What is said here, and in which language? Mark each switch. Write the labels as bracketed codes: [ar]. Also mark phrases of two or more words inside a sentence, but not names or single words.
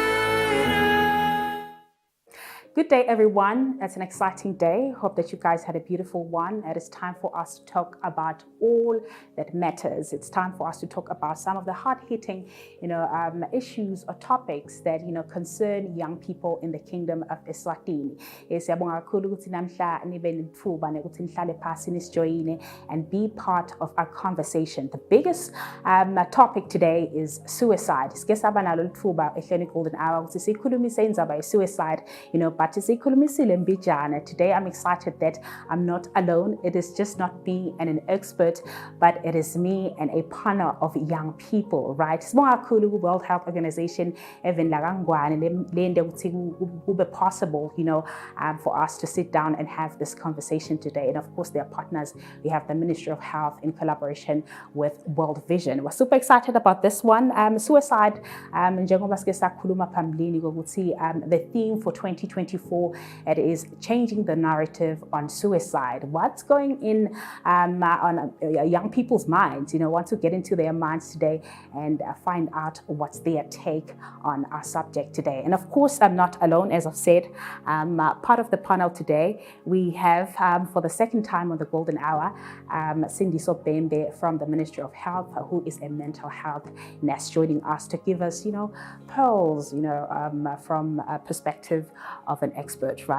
[en] Good day, everyone. It's an exciting day. Hope that you guys had a beautiful one. It is time for us to talk about all that matters. It's time for us to talk about some of the hard-hitting, issues or topics that concern young people in the kingdom of Eswatini. [ss] Siyabonga kakhulu ukuthi namhla nibe nethuba ukuthi nihlale phasi nisijoyine [en] and be part of our conversation. The biggest topic today is suicide. [ss] Sike saba nalo lithuba ehleni golden hour ukuthi sikhulumise indaba ye suicide, but sisikhulumisile mbijana. [en] Today I'm excited that I'm not alone. It is just not me and an expert, but it is me and a panel of young people, right? [ss] Sibonga kakhulu [en] World Health Organization even [ss] lakangwane lende ukuthi kube [en] possible, for us to sit down and have this conversation today. And of course, their partners, we have the Ministry of Health in collaboration with World Vision. We're super excited about this one. Suicide, [ss] njengoba sike sakhuluma phambilini ukuthi [en] the theme for 2024, it is changing the narrative on suicide. What's going in on young people's minds? Want to get into their minds today and find out what's their take on our subject today. And of course, I'm not alone, as I've said. Part of the panel today, we have for the second time on the Golden Hour, Cindy Sobembe from the Ministry of Health, who is a mental health nurse, joining us to give us, pearls, from a perspective of an expert, right?